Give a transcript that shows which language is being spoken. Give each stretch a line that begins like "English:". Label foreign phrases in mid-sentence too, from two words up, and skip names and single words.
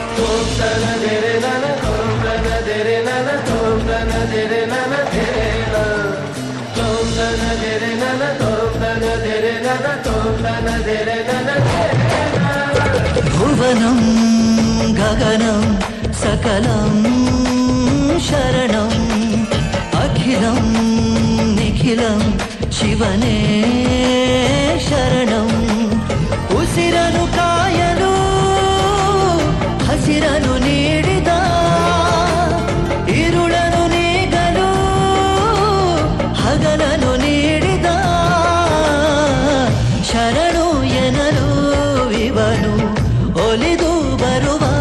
Sanskrit: భువనం గగనం సకలం శరణం అఖిలం నిఖిలం శివనే
Kannada: శరణం ಉಸಿರನು ಕಾಯಲು ಹಸಿರನು ನೀಡಿದ ಇರುಳನು ನೀಗಲು ಹಗಲನು ನೀಡಿದ ಶರಣು ಎನಲು ಇವನು ಒಲಿದು ಬರುವ